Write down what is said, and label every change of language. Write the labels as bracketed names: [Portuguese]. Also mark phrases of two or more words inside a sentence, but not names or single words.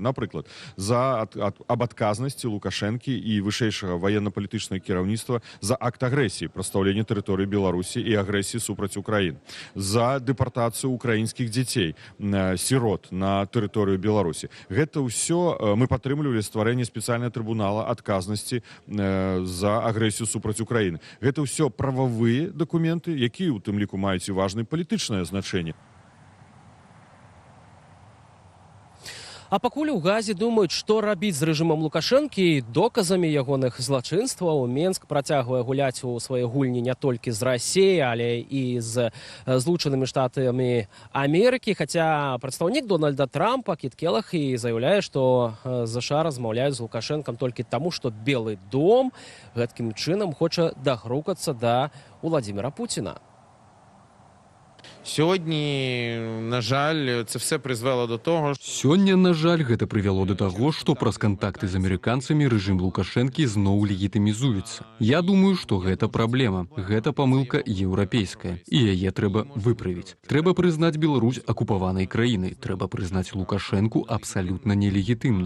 [Belarusian] Напрыклад, аб адказнасці Лукашэнкі і вышэйшага ваенна-палітычнага кіраўніцтва за акт агрэсіі, прадстаўлення тэрыторыі Беларусі і агрэсіі супраць Украін, за дэпартацыю украінскіх дзяцей, сірот на тэрыторыю Беларусі. Гэта ўсё мы падтрымлівалі стварэнне спецыяльнага трыбунала адказнасці за агрэсію супраць Украіны. Гэта ўсё прававыя дакументы, якія ў тым ліку маюць [Russian] важное политическое значение. [Belarusian] А пакуль у Газе думаюць, што рабіць з рэжымам Лукашэнкі і доказамі ягоных злачынстваў, Менск працягвае гуляць у свае гульні не толькі з Расіяй, але і з Злучанымі Штатамі Амерыкі, хаця прадстаўнік Дональда Трампа Кіт Келах і заяўляе, што ЗША размаўляюць з Лукашэнкам толькі таму, што Белы дом гэткім чынам хоча дагрукацца да Владзіміра Пуціна. [Ukrainian] Сьогодні, на жаль, це все призвело до того, [Belarusian] Сёння, на жаль, гэта прывяло до таго, што праз кантакты з амерыканцамі рэжым Лукашэнкі зноў легітымізуецца. Я думаю, што гэта праблема. Гэта памылка еўрапейская. І яе трэба выправіць. Трэба прызнаць Беларусь акупаванай краінай. Трэба прызнаць Лукашэнку абсалютна нелегітымным.